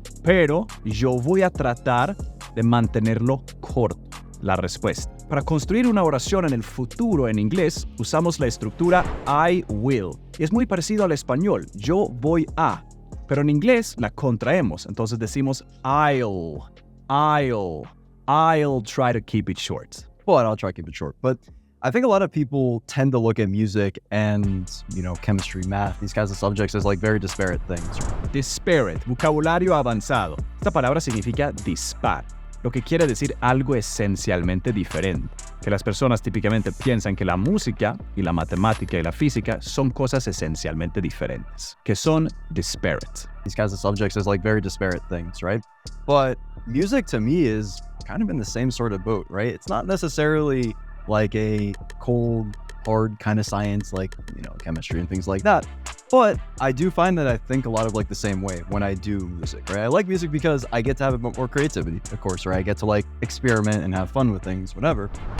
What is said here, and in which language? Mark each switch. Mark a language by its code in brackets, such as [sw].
[es] Pero yo voy a tratar de mantenerlo corto. La respuesta. Para construir una oración en el futuro en inglés, usamos la estructura [en] I will. [es] Y es muy parecido al español, yo voy a. Pero en inglés la contraemos, entonces decimos [en] I'll try to keep it short. Well, I'll try to keep it short. But I think a lot of people tend to look at music and, chemistry, math, these kinds of subjects as very disparate things. [es] Disparate, vocabulario avanzado. Esta palabra significa dispar, lo que quiere decir algo esencialmente diferente, que las personas típicamente piensan que la música y la matemática y la física son cosas esencialmente diferentes, que son disparate. [en] These kinds of subjects as very disparate things, right? But music to me is kind of in the same sort of boat, right? It's not necessarily a cold, hard kind of science chemistry and things like that. But I do find that I think a lot of the same way when I do music, right? I like music because I get to have a bit more creativity, of course, right? I get to experiment and have fun with things, whatever.